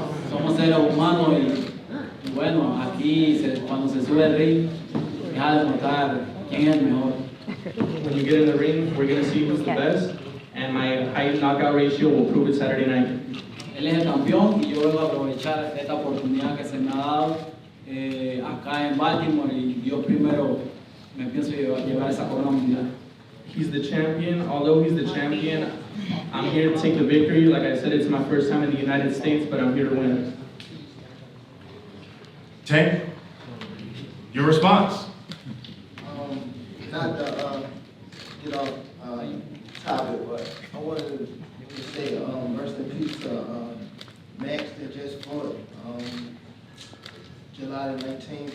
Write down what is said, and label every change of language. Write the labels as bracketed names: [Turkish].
[Spanish] Somos seres humanos y bueno, aquí cuando se sube el ring, deja de demostrar quién es el mejor. [English] When you get in the ring, we're going to see who's the best, and my high knockout ratio will prove it Saturday night. [Spanish] Él es el campeón y yo vengo a aprovechar esta oportunidad que se me ha dado acá en Baltimore y Dios primero me pienso llevar esa corona mundial. [English] He's the champion. Although he's the champion, I'm here to take the victory. Like I said, it's my first time in the United States, but I'm here to win. Tank, your response. Not to get off topic, but I wanted to say rest in peace to Max that just fought July the 19th.